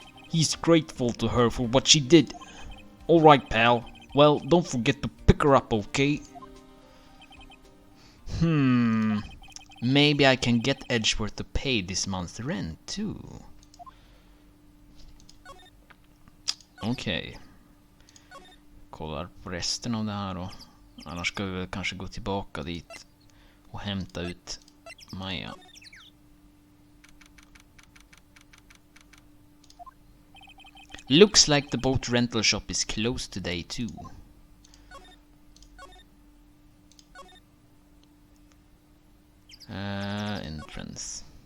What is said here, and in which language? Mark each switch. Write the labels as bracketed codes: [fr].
[en] He's grateful to her for what she did. Alright, pal. Well, don't forget to pick her up, okay? Maybe I can get Edgeworth to pay this month's rent, too. [sv] Okej. Kollar på resten av det här då. Annars ska vi väl kanske gå tillbaka dit och hämta ut Maya. [en] Looks like the boat rental shop is closed today too. Entrance.